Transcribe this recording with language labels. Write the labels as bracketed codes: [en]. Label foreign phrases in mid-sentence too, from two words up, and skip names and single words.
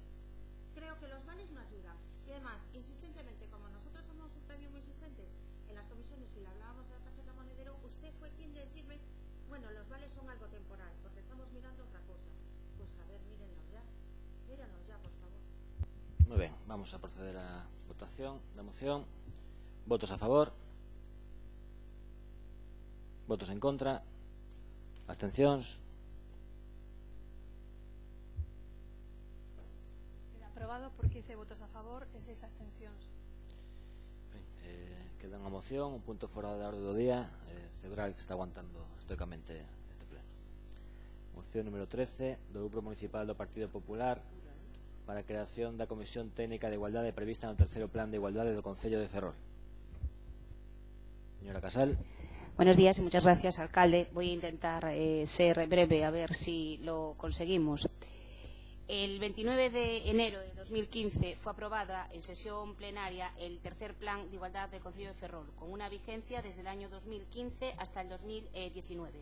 [es] Creo que los vales no ayudan. Y además, insistentemente, como nosotros somos también muy insistentes en las comisiones y le hablábamos de la tarjeta monedero, usted fue podría decirme, bueno, los vales son algo temporal, porque estamos mirando otra cosa. Pues a ver, mírenlos ya, por favor. [gl] Moi ben, vamos a proceder á votación da moción. Votos a favor. Votos en contra. Abstencións. Queda aprobado por 15 votos a favor e 6 abstencións. Queda unha moción, un punto fora da orde do día. Cebral, que está aguantando estoicamente este pleno. Moción número 13 do Grupo Municipal do Partido Popular para a creación da Comisión Técnica de Igualdade prevista no terceiro Plan de Igualdade do Concello de Ferrol. Señora Casal. [es] Buenos días y muchas gracias, alcalde. Voy a intentar ser breve, a ver si lo conseguimos. El 29 de enero de 2015 fue aprobada en sesión plenaria el tercer Plan de Igualdad del Concello de Ferrol, con una vigencia desde el año 2015 hasta el 2019.